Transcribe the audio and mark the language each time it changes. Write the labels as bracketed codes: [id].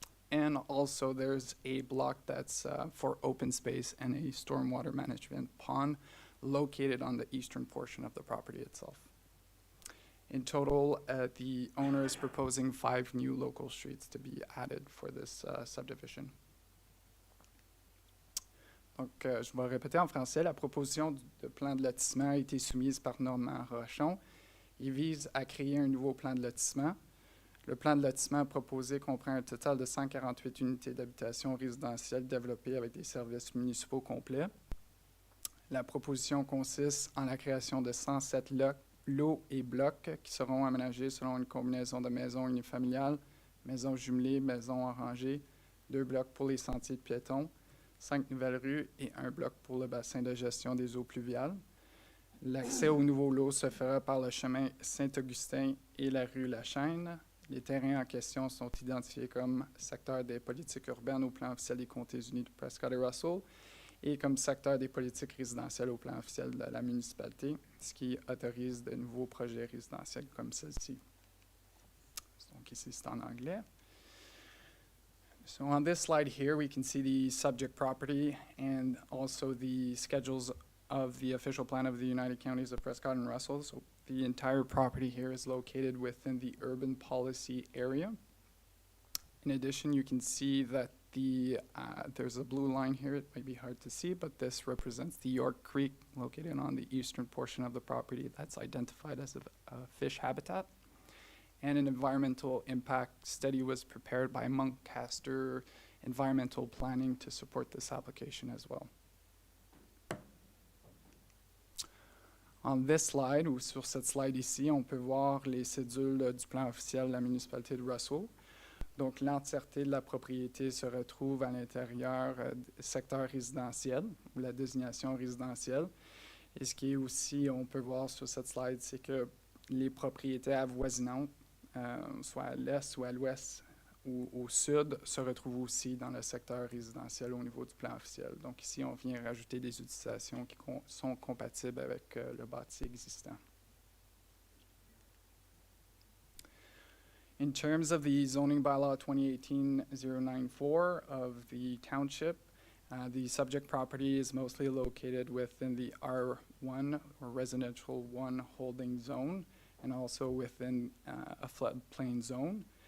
[en] And also there's a block that's for open space and a stormwater management pond located on the eastern portion of the property itself. In total, the owner is proposing 5 new local streets to be added for this subdivision. [fr] Donc, je vais répéter en français. La proposition de plan de lotissement a été soumise par Normand Rochon. Il vise à créer un nouveau plan de lotissement. Le plan de lotissement proposé comprend un total de 148 unités d'habitation résidentielle développées avec des services municipaux complets. La proposition consiste en la création de 107 lots et blocs qui seront aménagés selon une combinaison de maisons unifamiliales, maisons jumelées, maisons arrangées, 2 blocs pour les sentiers de piétons, 5 nouvelles rues et 1 bloc pour le bassin de gestion des eaux pluviales. L'accès aux nouveaux lots se fera par le chemin Saint-Augustin et la rue La Chaîne. Les terrains en question sont identifiés comme secteur des politiques urbaines au plan officiel des Comtés unis de Prescott et Russell et comme secteur des politiques résidentielles au plan officiel de la municipalité, ce qui autorise de nouveaux projets résidentiels comme celle-ci. Donc ici, c'est en anglais. [en] So on this slide here, we can see the subject property and also the schedules of the official plan of the United Counties of Prescott and Russell. So the entire property here is located within the urban policy area. In addition, you can see that there's a blue line here. It might be hard to see, but this represents the York Creek located on the eastern portion of the property that's identified as a fish habitat. And an environmental impact study was prepared by Montcaster Environmental Planning to support this application as well. On this slide, [fr] ou sur cette slide ici, on peut voir les cédules du plan officiel de la municipalité de Russell. Donc, l'entièreté de la propriété se retrouve à l'intérieur du secteur résidentiel, ou la désignation résidentielle. Et ce qui est aussi, on peut voir sur cette slide, c'est que les propriétés avoisinantes, soit à l'est ou à l'ouest ou au sud, se retrouvent aussi dans le secteur résidentiel au niveau du plan officiel. Donc ici, on vient rajouter des utilisations qui sont compatibles avec le bâti existant. [en] In terms of the zoning bylaw 2018-094 of the township, the subject property is mostly located within the R1 or residential 1 holding zone and also within a floodplain zone.